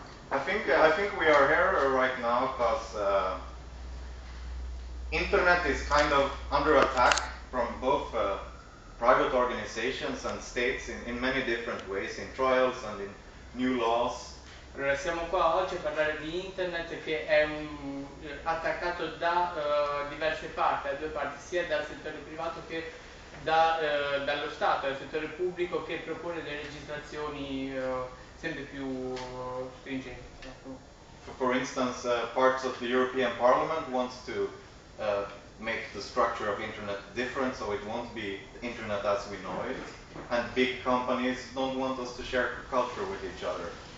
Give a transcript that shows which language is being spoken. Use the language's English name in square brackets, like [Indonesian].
[English] I think we are here right now because internet is kind of under attack from both private organizations and states in many different ways, in trials and in new laws. [Italian] Allora siamo qua oggi a parlare di internet che è attaccato da diverse parti, da due parti, sia dal settore privato che dallo Stato, dal settore pubblico che propone delle legislazioni sempre più stringenti. [English] For instance, parts of the European Parliament wants to make the structure of internet different, so it won't be the internet as we know it, and big companies don't want us to share culture with each other.